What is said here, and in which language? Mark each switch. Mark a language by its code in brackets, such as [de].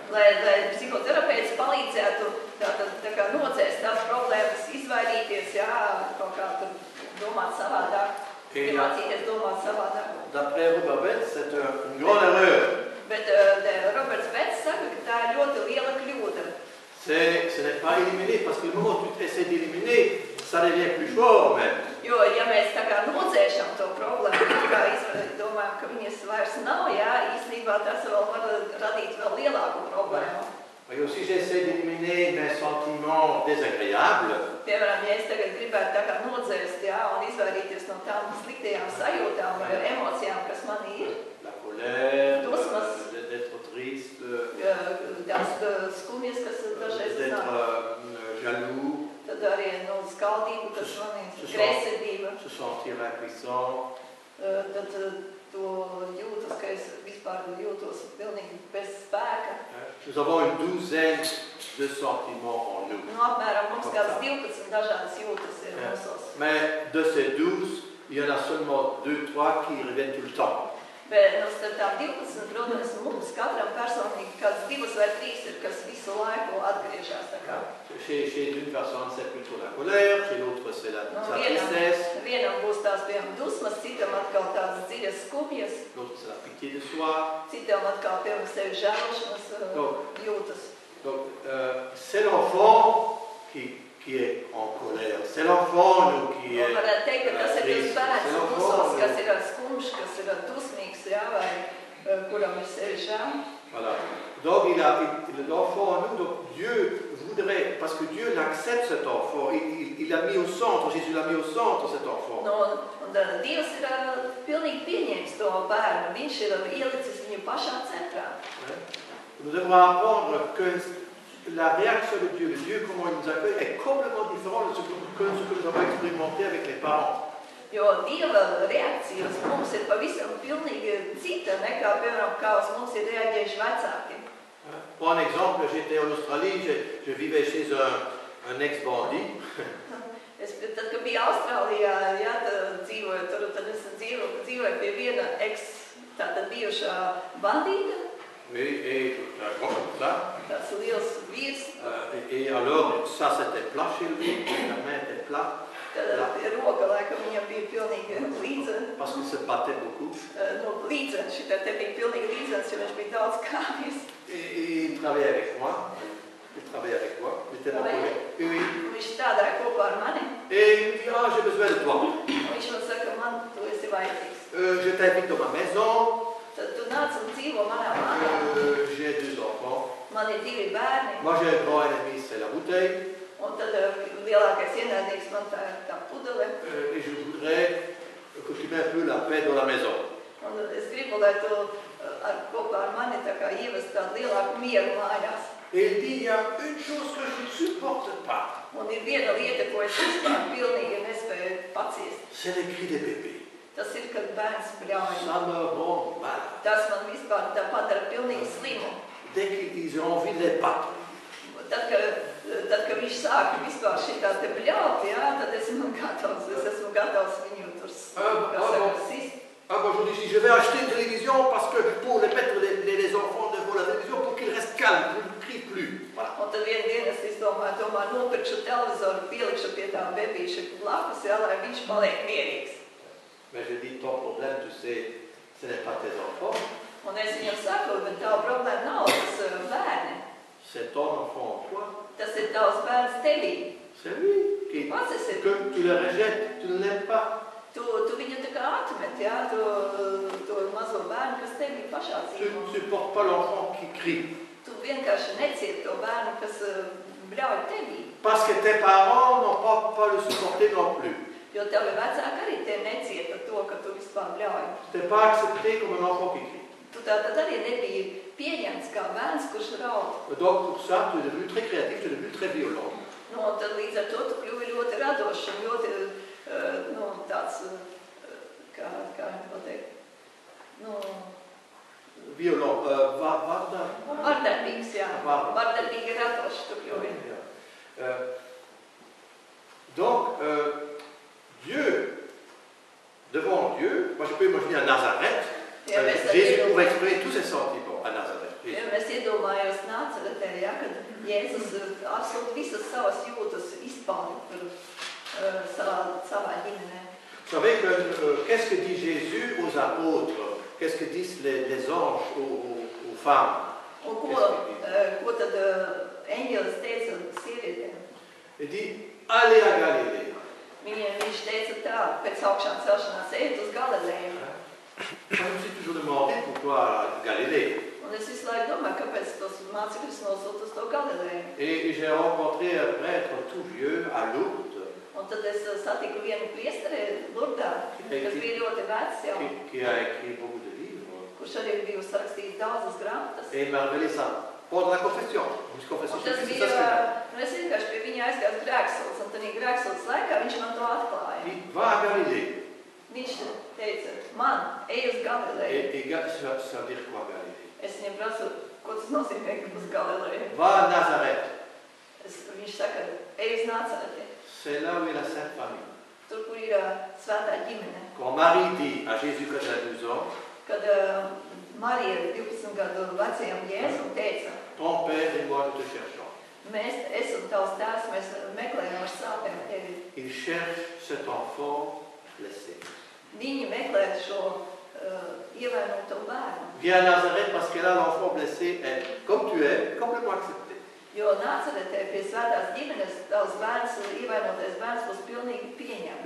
[lv] Lai psihoterapeits palīdzētu tā kā nocēst tās problēmas, izvairīties, jā, kaut kā tur domāt savādāk, iemācīties domāt savādāk. [fr] D'après Robert Betz, c'est une grande erreur. [lv] Bet Roberts Betz saka, ka tā ir ļoti liela kļūda. [fr] Ce n'est pas éliminé, parce que le moment où tu essaies d'éliminer, ça devient plus fort même. [lv] Jo, ja mēs tā kā nocēšam to problēmu, kā domājam, ka viņas vairs nav, jā, īstenībā tas vēl var radīt vēl lielāku problēmu. [fr] Et si j'essaie d'éliminer mes sentiments désagréables, [lv] piemēram, ja es tagad gribētu tā kā nodzēst, jā, un izvairīties no tām sliktajām sajūtām vai emocijām, kas man ir. [fr] La colère, [lv] dusmas, [fr] d'être triste, [lv] tās skumjas, kas dažreiz nāk. [fr] d'être jaloux, [lv] tad arī no skaldību, kas man ir greizsirdība. [fr] Se sentir impuissant. [lv] Tad to jūtas, ka es vispār jūtos pilnīgi bez spēka. [fr] Nous avons une douzaine de sentiments en nous. [lv] Nu, apmēram mums kāds 12 dažādas jūtas ir mūsos. [fr] Mais de ces 12, il y en a seulement 2, 3 qui reviennent tout le temps. [lv] Bet no starp tām 12, protams, mums katram personīgi kāds 2 vai 3 ir, kas visu laiku atgriežas. [fr] Chez une personne, c'est plutôt la colère, chez l'autre, c'est la tristesse. [lv] Vienam būs tās, piemēram, dusmas, citam atkal tās dziļas skumjas. [fr] L'autre, c'est la pitié de soi. [lv] Citam atkal, piemēram, sevi žēlošanas jūtas. [fr] Donc, c'est l'enfant qui est en colère. C'est l'enfant qui est triste. C'est l'enfant [lv] kas ir skumjš, kas ir dusmīgs, jā, vai kuram ir sevi žēl. [fr] Voilà. Donc, l'enfant en nous, donc Dieu voudrait, parce que Dieu l'accepte cet enfant, il l'a mis au centre, Jésus l'a mis au centre cet enfant. [lv] Dievs ir pilnīgi pieņēmis to bērnu, viņš ir ielicis viņu pašā centrā. [fr] Nous devons apprendre que la réaction de Dieu, le Dieu comment il nous accueille, est complètement différent de ce que nous avons expérimenté avec les parents. [lv] Jo Dieva reakcija uz mums ir pavisam pilnīgi cita nekā, piemēram, kā uz mums ir reaģējuši vecāki. [fr] Pour un exemple, j'étais en Australie, je vivais chez un ex-bandit. [lv] Tad, kad biju Austrālijā, jā, dzīvoju tur, tad es dzīvoju pie viena tātad bijušā bandīta. [fr] Oui, et comme ça. [lv] Tas liels vīrs. [fr] Et alors, ça c'était plat chez lui, la main était plate. [lv] Roka laikam viņam bija pilnīgi līdzena. [fr] Parce qu'il se battait beaucoup. [lv] Līdzena, šitā te bija pilnīgi līdzenas, jo viņš bija daudz kāpjas. [fr] Et il travaillait avec moi. Il était mon collègue. Oui. [lv] Viņš strādāja kopā ar mani. [fr] Et il me dit, ah, j'ai besoin de toi. [lv] Viņš man saka, man tu esi vajadzīgs. [fr] Je t'invite dans ma maison. [lv] Tad tu nāc un dzīvo manā mājā. [fr] J'ai 2 enfants. [lv] Man ir 2 bērni. [fr] Moi j'ai un grand ennemi, c'est la bouteille. [lv] Un tad lielākais ienaidnieks man tā pudele. [fr] Et je voudrais que tu mets un peu la paix dans la maison. [lv] Un es gribu, lai tu kopā ar mani tā kā ievest tādu lielāku mieru mājās. [fr] Et il dit, il y a une chose que je ne supporte pas. [lv] Un ir viena lieta, ko es vispār pilnīgi nespēju paciest. [fr] C'est les cris des bébés. [lv] Tas ir, kad bērns bļauj. [fr] Ça me rend mal. [lv] Tas man vispār tā padara pilnīgi slimu. [fr] Dès qu'ils ont envie de les battre. [lv] Tad, kad viņš sāka vispār šitā te bļaut, jā, tad es esmu gatavs viņu tur sist. [fr] Ah bon, je dis, je vais acheter une télévision parce que pour les mettre les enfants devant la télévision pour qu'ils restent calmes, qu'ils ne crient plus. Voilà. [lv] Un tad vienu dienu es domāju, nopirkšu televizoru, pielikšu pie tā bebīša blakus, jā, lai viņš paliek mierīgs. [fr] Mais je dis, ton problème, tu sais, ce n'est pas tes enfants. [lv] Un es viņam saku, bet tava problēma nav tas bērni. [fr] C'est ton enfant en toi. [lv] Tas ir tavs bērns tevī. [fr] C'est lui qui, que tu le rejettes, tu ne l'aimes pas. [lv] Tu viņu tā kā atmet, jā, to mazo bērnu, kas tevī pašā dzīvo. [fr] Tu ne supportes pas l'enfant qui crie. [lv] Tu vienkārši neciet to bērnu, kas bļauj tevī. [fr] Parce que tes parents n'ont pas le supporter non plus. [lv] Jo tavi vecāki arī te necieta to, ka tu vispār bļauj. [fr] Tu n'es pas accepté comme un enfant qui crie. [lv] Tu tātad arī nebija pieņemts kā bērns, kurš raud. [fr] Donc pour ça, tu es devenu très créatif, tu es devenu très violent. [lv] No, tad līdz ar to tu kļuvi ļoti radošs un ļoti, tāds, kā pateikt, [fr] violent, [lv] vardarbīgs, jā. Vardarbīgi radošs tu kļuvi. [fr] Donc, Dieu, devant Dieu, moi je peux imaginer à Nazareth, Jésus pouvait exprimer tous ses sentiments à Nazareth. [lv] Es iedomājos Nazaretē, jā, kad Jēzus absolūti visas savas jūtas izpauda savā ģimenē. [fr] Vous savez que qu'est-ce que dit Jésus aux apôtres? Qu'est-ce que disent les anges aux femmes? [lv] Un ko tad eņģelis teica sievietēm? [fr] Il dit, allez à Galilée. [lv] Viņš teica tā, pēc augšām celšanās, ejiet uz Galileju. [fr] Je me suis toujours demandé pourquoi Galilée. [lv] Un es visu laiku domāju, kāpēc tos mācekļus nosūta uz to Galileju. [fr] Et j'ai rencontré un prêtre tout vieux à Lourdes. [lv] Un tad es satiku vienu priesteri Lurdā, kas bija ļoti vecs jau. [fr] Qui a écrit beaucoup de livres. [lv] Kurš arī bija sarakstījis daudzas grāmatas. [fr] Et il m'a révélé ça pendant la confession. [lv] Un tas bija, es vienkārši pie viņa aizgāju grēksols, un tad grēksols laikā viņš man to atklāja. [fr] Il va à Galilée. [lv] Viņš teica, man, ej uz Galileju. [fr] Et ça veut dire quoi Galilée? [lv] Es viņam prasu, ko tas nozīmē, ka uz Galileju. [fr] Va à Nazareth. [lv] Viņš saka, ej uz Nazareti. [fr] C'est là où est la Sainte Famille. [lv] Tur, kur ir svētā ģimene. [fr] Quand Marie dit à Jésus quand elle a 12 ans, [lv] kad Marija 12 gadu vecajam Jēzum teica, [fr] ton père et moi nous te cherchons. [lv] Es un tavs tēvs, mēs meklējam ar sāpēm tevi. [fr] Il cherche cet enfant blessé. [lv] Viņi meklē šo ievainoto bērnu. [fr] Viens à Nazareth parce que là l'enfant blessé est, comme tu es, complètement accepté. [lv] Jo Nazaretē pie svētās ģimenes tavs bērns, ievainotais bērns būs pilnīgi pieņemts.